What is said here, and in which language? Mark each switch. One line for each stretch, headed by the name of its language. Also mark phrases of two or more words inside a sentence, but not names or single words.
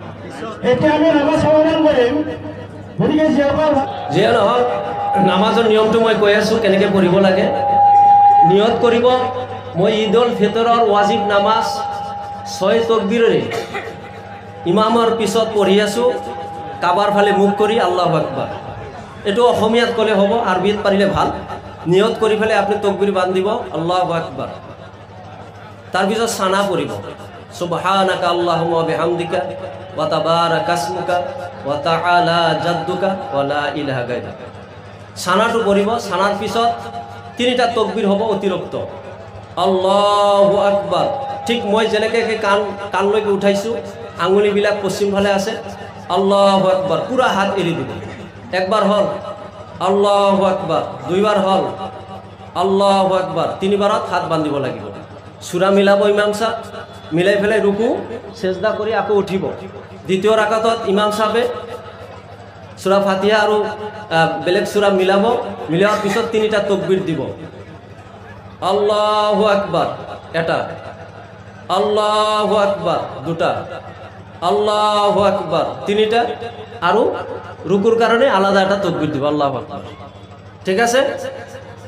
Assamese: এতিয়া আমি নামাজ সমাধান কৰিম গতিকে যিসকল যিয়ে নহওক নামাজৰ নিয়মটো মই কৈ আছোঁ কেনেকৈ পঢ়িব লাগে। নিয়ত কৰিব মই ঈদ উল ফিতৰৰ ৱাজিব নামাজ 6 তকবীৰেৰে ইমামৰ পিছত পঢ়ি আছোঁ, কাবাৰ ফালে মুখ কৰি
Arabic: الله أكبر.
Assamese: এইটো অসমীয়াত ক'লে হ'ব, আৰবিত পাৰিলে ভাল। নিয়ত কৰি পেলাই আপুনি তকবীৰ বান্ধিব
Arabic: الله أكبر.
Assamese: তাৰপিছত সানা পঢ়িব
Arabic: سبحانك اللهم وبحمدك وتبارك اسمك وتعالى جدك ولا إله غيرك.
Assamese: সানাটো পঢ়িব। সানাৰ পিছত 3টা তকবীৰ হ'ব অতিৰিক্ত।
Arabic: الله أكبر.
Assamese: ঠিক মই যেনেকৈ কাণলৈকে উঠাইছোঁ, আঙুলিবিলাক পশ্চিম ফালে আছে।
Arabic: الله أكبر
Assamese: পুৰা হাত এৰি দিব। একবাৰ হ'ল
Arabic: الله أكبر,
Assamese: 2বাৰ হ'ল
Arabic: الله أكبر,
Assamese: 3বাৰত হাত বান্ধিব লাগিব। সূৰা মিলাব ইমাম সাহেব, মিলাই পেলাই ৰুকু সেজদা কৰি আকৌ উঠিব। দ্বিতীয় ৰাকাতত ইমাম সাহেবে সূৰা ফাতিহা আৰু বেলেগ সূৰা মিলাব। মিলোৱাৰ পিছত 3টা তকবীৰ দিব।
Arabic: الله أكبر
Assamese: এটা,
Arabic: الله أكبر
Assamese: 2টা,
Arabic: الله أكبر
Assamese: 3টা, আৰু
Bangla: রুকুর কারণে আলাদা একটা তকবীর দিব
Arabic: الله أكبر.
Assamese: ঠিক আছে?